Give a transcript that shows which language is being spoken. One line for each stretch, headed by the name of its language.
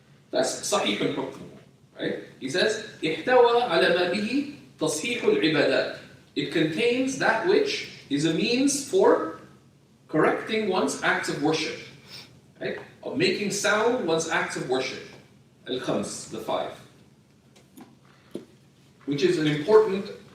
English: That's Sahih al-Hukm, right?
Arabic: He says, احتوى على ما به تصحيح العبادات.
English: It contains that which is a means for correcting one's acts of worship, right? Of making sound one's acts of worship. Al-Khams, the 5. Which is an important...